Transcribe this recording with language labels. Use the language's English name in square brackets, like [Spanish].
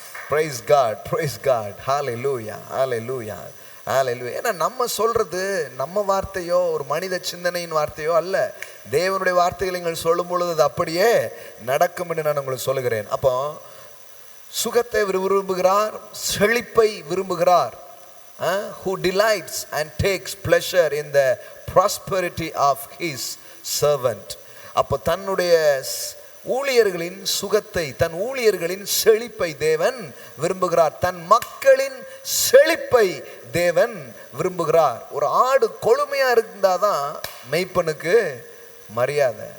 [English] Praise God, praise God. Hallelujah, hallelujah, hallelujah. [Tamil] ஏன்னா நம்ம சொல்றது நம்ம வார்த்தையோ ஒரு மனித சிந்தனையின் வார்த்தையோ அல்ல. தேவனுடைய வார்த்தைகளை நீங்கள் சொல்லும் பொழுது அது அப்படியே நடக்கும் என்று நான் உங்களுக்கு சொல்லுகிறேன். அப்போ சுகத்தை விரும்புகிறார், செழிப்பை விரும்புகிறார். [English] who delights and takes pleasure in the prosperity of his servant. [Tamil] அப்போ தன்னுடைய ஊழியர்களின் சுகத்தை, தன் ஊழியர்களின் செழிப்பை தேவன் விரும்புகிறார். தன் மக்களின் செழிப்பை தேவன் விரும்புகிறார். ஒரு ஆடு கொழுமையா இருந்தாதான் மெய்ப்பனுக்கு மரியாதை.